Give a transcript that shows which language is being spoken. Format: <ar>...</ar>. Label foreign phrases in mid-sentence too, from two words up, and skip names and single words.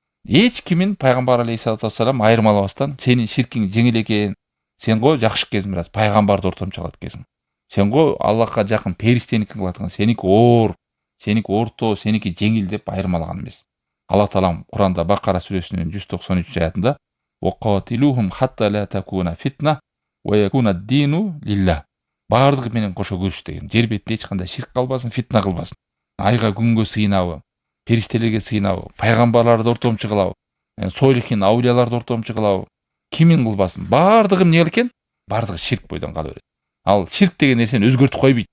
<ky>эч кимин пайгамбар</ky> <ar>عليه الصلاة والسلام</ar> <ky>айырмалабастан сенин ширкиң жеңил экен, сен го жакшы экенсиң, бираз пайгамбарды ортомчу кылат экенсиң. Сен го Аллахка жакын периштеникин кылат экенсиң. Сеники оор, сеники орто, сеники жеңил деп айырмалаган эмес. Аллах Таалам Куранда Бакара сүрөсүнүн 193 аятында</ky> <ar>وَقَاتِلُوهُمْ حَتَّى لَا تَكُونَ فِتْنَةٌ وَيَكُونَ الدِّينُ لِلَّهِ.</ar> <ky>Бардыгы менен кошо күрүш деген. Жер бетинде эч кандай ширк калбасын, фитна кылбасын. Айга, күнгө сыйынабы, периштелерге сыйынабы, пайгамбарларды ортомчу кылабы, сойлихин аулияларды ортомчу кылабы, кимин кылбасын. Бардыгы эмне экен? Бардыгы ширк бойдон кала берет. Ал ширк деген нерсени өзгөртүп койбойт.</ky>